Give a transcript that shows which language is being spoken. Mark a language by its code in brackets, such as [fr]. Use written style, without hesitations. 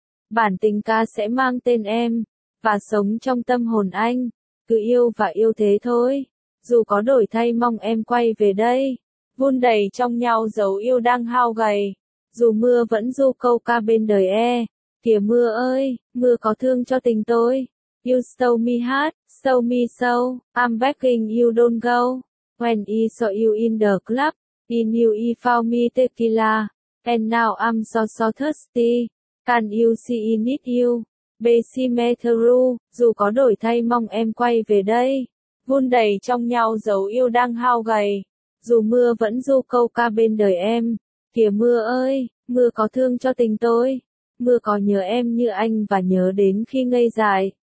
[vi] Bản tình ca sẽ mang tên em, và sống trong tâm hồn anh, cứ yêu và yêu thế thôi, dù có đổi thay mong em quay về đây, vun đầy trong nhau dấu yêu đang hao gầy, dù mưa vẫn ru câu ca bên đời e, kìa mưa ơi, mưa có thương cho tình tôi. [en] You stole me heart, stole me soul, I'm begging you don't go. When I saw you in the club, in you I found me tequila. And now I'm so so thirsty, can you see I need you? Baby me through, [vi] dù có đổi thay mong em quay về đây. Vun đầy trong nhau dấu yêu đang hao gầy. Dù mưa vẫn ru câu ca bên đời em. Kìa mưa ơi, mưa có thương cho tình tôi. Mưa có nhớ em như anh và nhớ đến khi ngây dại.